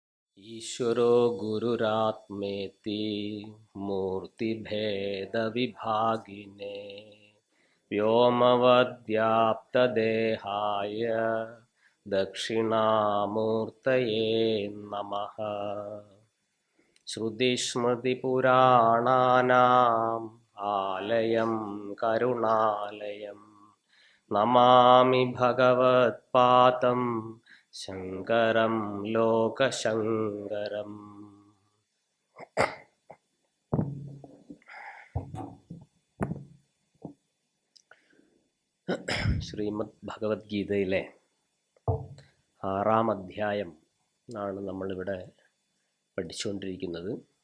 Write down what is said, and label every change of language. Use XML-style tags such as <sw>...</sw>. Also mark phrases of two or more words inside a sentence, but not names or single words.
<sa>ईश्वरो गुरुरात्मेति मूर्तिभेदविभागिने व्योमवद्व्याप्तदेहाय दक्षिणामूर्तये नमः। श्रुतिस्मृतिपुराणानाम् आलयं करुणालयं नमामि भगवत्पादं ശങ്കരം ലോകശങ്കരം.</sa> <ml>ശ്രീമദ് ഭഗവത്ഗീതയിലെ 6-ാം അധ്യായം ആണ് നമ്മളിവിടെ പഠിച്ചുകൊണ്ടിരിക്കുന്നത്.</ml>